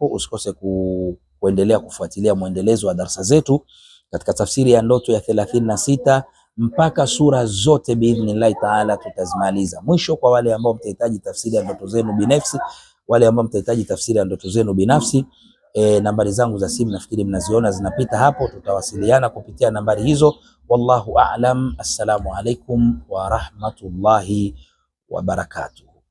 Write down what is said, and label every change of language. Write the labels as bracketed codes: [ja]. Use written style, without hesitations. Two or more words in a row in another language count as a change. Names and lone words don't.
[sw] Usikose kuendelea kufuatilia mwendelezo wa darasa zetu katika tafsiri ya ndoto ya 36 mpaka sura zote [ar] بإذن الله تعالى [sw] tutazimaliza. Mwisho, kwa wale ambao mtahitaji tafsiri ya ndoto zenu binafsi, nambari zangu za simu nafikiri mnaziona zinapita hapo, tutawasiliana kupitia nambari hizo. [ar] والله أعلم. السلام عليكم ورحمة الله وبركاته.